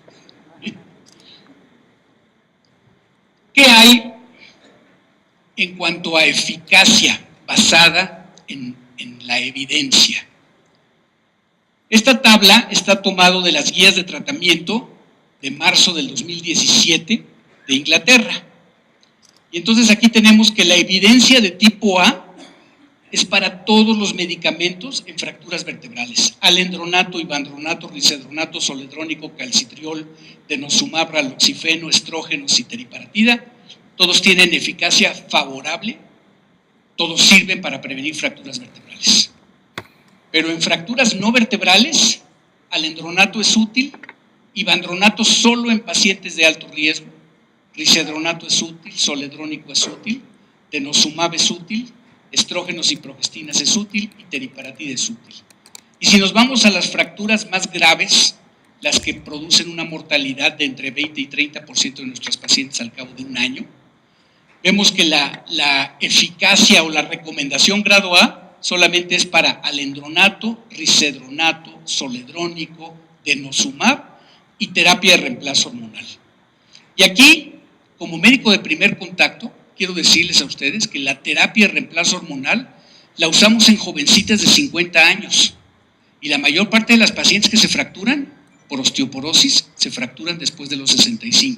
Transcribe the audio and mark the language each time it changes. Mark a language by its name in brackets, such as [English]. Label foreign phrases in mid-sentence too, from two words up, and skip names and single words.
[Spanish] ¿Qué hay en cuanto a eficacia basada en la evidencia? Esta tabla está tomado de las guías de tratamiento de marzo del 2017 de Inglaterra. Y entonces aquí tenemos que la evidencia de tipo A es para todos los medicamentos en fracturas vertebrales: alendronato, ivandronato, risedronato, soledrónico, calcitriol, denosumab, raloxifeno, estrógeno, citeriparatida. Todos tienen eficacia favorable, todos sirven para prevenir fracturas vertebrales. Pero en fracturas no vertebrales, alendronato es útil, ivandronato solo en pacientes de alto riesgo, risedronato es útil, soledrónico es útil, denosumab es útil, estrógenos y progestinas es útil y teriparatida es útil. Y si nos vamos a las fracturas más graves, las que producen una mortalidad de entre 20 y 30% de nuestros pacientes al cabo de un año, vemos que la eficacia o la recomendación grado A solamente es para alendronato, risedronato, soledrónico, denosumab y terapia de reemplazo hormonal. Y aquí, como médico de primer contacto, quiero decirles a ustedes que la terapia de reemplazo hormonal la usamos en jovencitas de 50 años y la mayor parte de las pacientes que se fracturan por osteoporosis se fracturan después de los 65.